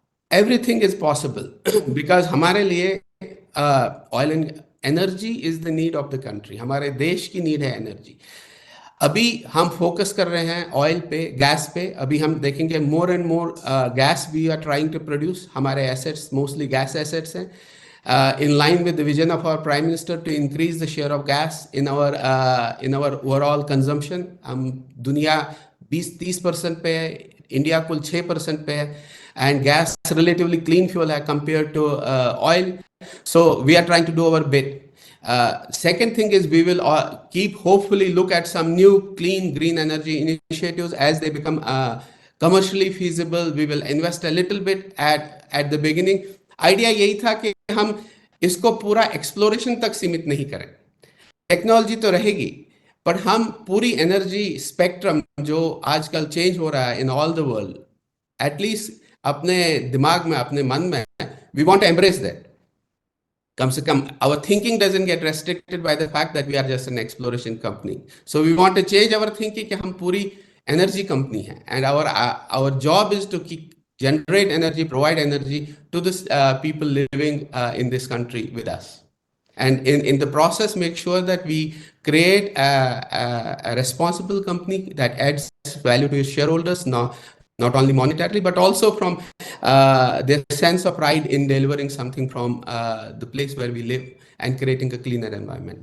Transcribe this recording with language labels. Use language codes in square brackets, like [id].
[en] everything is possible because [hi] हमारे लिए [en] Oil and energy is the need of the country. [hi] हमारे देश की नीड है एनर्जी। अभी हम फोकस कर रहे हैं ऑयल पे, गैस पे। अभी हम देखेंगे [en] More and more gas we are trying to produce. [hi] हमारे एसेट्स मोस्टली गैस एसेट्स हैं। [en] In line with the vision of our Prime Minister to increase the share of gas in our overall consumption, [hi] हम दुनिया 20-30% पे है, [en] India कुल 6% पे है, and gas relatively clean fuel है compared to oil. So we are trying to do our bit. Second thing is we will keep hopefully look at some new clean green energy initiatives as they become commercially feasible. We will invest a little bit at the beginning. [hi] Idea यही था कि हम इसको पूरा exploration तक सीमित नहीं करें। टेक्नोलॉजी तो रहेगी, पर हम पूरी एनर्जी स्पेक्ट्रम जो आजकल चेंज हो रहा है [en] in all the world, [hi] at least अपने दिमाग में, अपने मन में, [en] We want to embrace that. [hi] कम से कम [en] our thinking doesn't get restricted by the fact that we are just an exploration company. So we want to change our thinking [hi] कि हम पूरी एनर्जी कंपनी है, [en] and our job is to generate energy, provide energy to the people living in this country with us, and in the process make sure that we create a responsible company that adds value to its shareholders, not only monetarily but also from their sense of pride in delivering something from the place where we live and creating a cleaner environment.